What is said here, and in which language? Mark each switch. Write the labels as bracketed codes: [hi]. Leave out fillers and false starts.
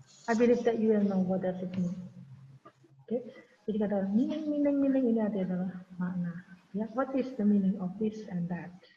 [en] I believe that you will know what does it mean. [id] Oke? Jadi kata meaning ini adalah makna. [en] Ya, what is the meaning of this and that?